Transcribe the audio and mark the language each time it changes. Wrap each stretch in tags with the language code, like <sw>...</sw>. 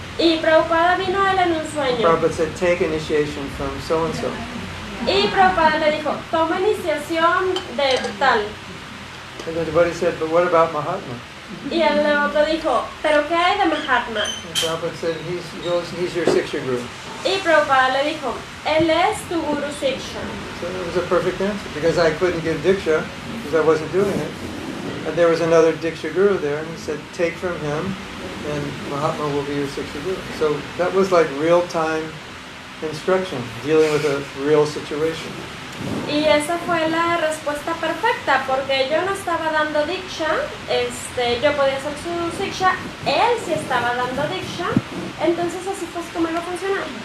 <es>Y Prabhupada vino a él en un sueño.</es> <en>Prabhupada said, take initiation from so-and-so.</en> <es>Y Prabhupada le dijo, toma iniciación de tal.</es> <en>And then the Buddha said, but what about Mahatma?</en> <es>Y el otro dijo, ¿pero qué hay de Mahatma?</es> <en>And Prabhupada said, he's your Siksha Guru.</en> <es>Y Prabhupada le dijo, él es tu Guru Siksha.</es> <en>So it was a perfect answer, because I couldn't give diksha, because I wasn't doing it. And there was another diksha guru there, and he said, take from him, and Mahatma will be your Siksha Guru. So that was like real-time instruction, dealing with a real situation.</en> <es>Y esa fue la respuesta perfecta, porque yo no estaba dando diksha, yo podía ser su siksha, él sí estaba dando diksha, entonces así fue como iba a funcionar.</es>